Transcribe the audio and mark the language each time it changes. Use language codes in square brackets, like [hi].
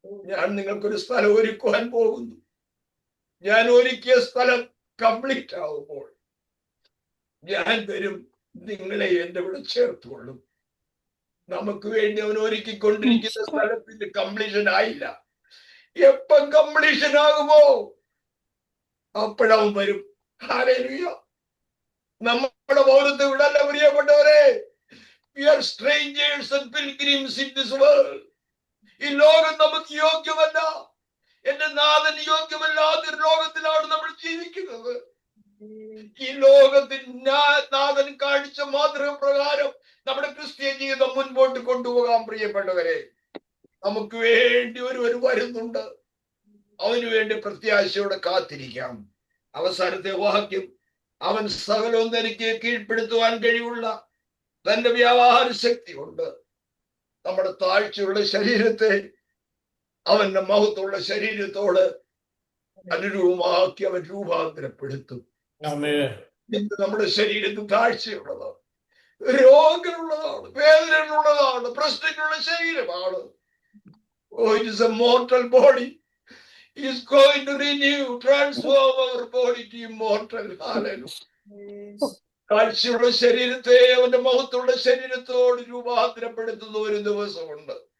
[ml] ഞാൻ നിങ്ങൾക്കൊരു സ്ഥലം ഒരുക്കുവാൻ പോകുന്നു. ഞാൻ ഒരുക്കിയ സ്ഥലം കംപ്ലീറ്റ് ആവുമ്പോൾ ഞാൻ വരും, നിങ്ങളെ എന്റെ കൂടെ ചേർത്തുകൊള്ളും. നമുക്ക് വേണ്ടി അവൻ ഒരുക്കിക്കൊണ്ടിരിക്കുന്ന സ്ഥലത്തിന്റെ കംപ്ലീഷൻ ആയില്ല. എപ്പം കംപ്ലീഷൻ ആകുമോ അപ്പോഴവൻ വരും. ഹല്ലേലൂയ. നമ്മുടെ പൗരത്വം വിടല്ല പ്രിയപ്പെട്ടവരെ. [en] We are strangers and pilgrims in this world. [ml] ഈ ലോകം നമുക്ക് യോഗ്യമല്ല. എന്റെ നാഥൻ യോഗ്യമല്ലാത്ത ലോകത്തിലാണ് നമ്മൾ ജീവിക്കുന്നത്. ഈ ലോകത്തിൽ നാഥൻ കാണിച്ച മാതൃക പ്രകാരം നമ്മുടെ ക്രിസ്തീയ ജീവിതം മുൻപോട്ട് കൊണ്ടുപോകാൻ പ്രിയപ്പെട്ടവരെ. നമുക്ക് വേണ്ടി ഒരുവൻ വരുന്നുണ്ട്. അവന് വേണ്ടി പ്രത്യാശയോടെ കാത്തിരിക്കാം. അവസാനത്തെ വാക്യം, അവൻ സകലവും തനിക്ക് കീഴ്പ്പെടുത്തുവാൻ കഴിവുള്ള തന്റെ വ്യാപാര ശക്തി കൊണ്ട് നമ്മുടെ താഴ്ചയുള്ള ശരീരത്തെ അവന്റെ മഹത്വമുള്ള ശരീരത്തോട് അനുരൂപമാക്കി അവൻ രൂപാന്തരപ്പെടുത്തും. ഇന്ന് നമ്മുടെ ശരീരത്തിൽ താഴ്ചയുള്ളതാണ്, രോഗമുള്ളതാണ്, വേദനകളുള്ളതാണ്, പ്രശ്നങ്ങളുള്ള ശരീരമാണ്. [en] Oh, it is a mortal body. He is going to renew, transform our body to immortal. Hallelujah. [ml] കാഴ്ചയുള്ള ശരീരത്തെ അവന്റെ മഹത്വമുള്ള ശരീരത്തോട് രൂപാന്തരപ്പെടുത്തുന്ന ഒരു ദിവസമുണ്ട്.